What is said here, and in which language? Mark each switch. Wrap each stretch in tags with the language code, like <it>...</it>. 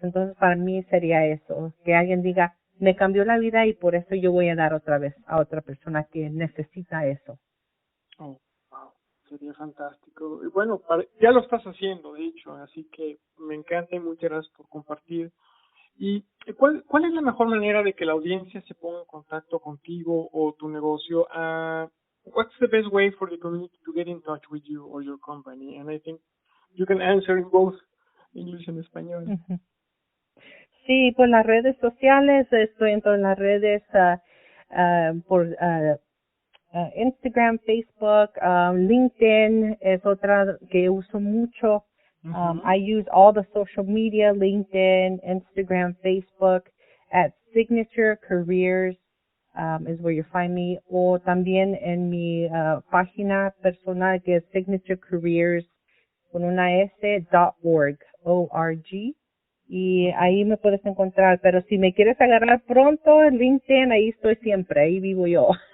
<es>Entonces, para mí sería eso, que alguien diga, me cambió la vida y por eso yo voy a dar otra vez a otra persona que necesita eso. Oh, wow, sería fantástico. Y bueno, ya lo estás haciendo, de hecho, así que me encanta y muchas gracias por compartir. ¿Y cuál es la mejor manera de que la audiencia se ponga en contacto contigo o tu negocio?</es> <en>What's the best way for the community to get in touch with you or your company? And I think you can answer in both English and español.</en> <es>Sí, por las redes sociales, estoy en todas las redes, por Instagram, Facebook, LinkedIn es otra que uso mucho.</es> <en>I use all the social media, LinkedIn, Instagram, Facebook, at Signature Careers is where you find me.</en> <es>O también en mi página personal que es Signature Careers con una s.org, O-R-G. Y ahí me puedes encontrar, pero si me quieres agarrar pronto en LinkedIn, ahí estoy siempre, ahí vivo yo.</es>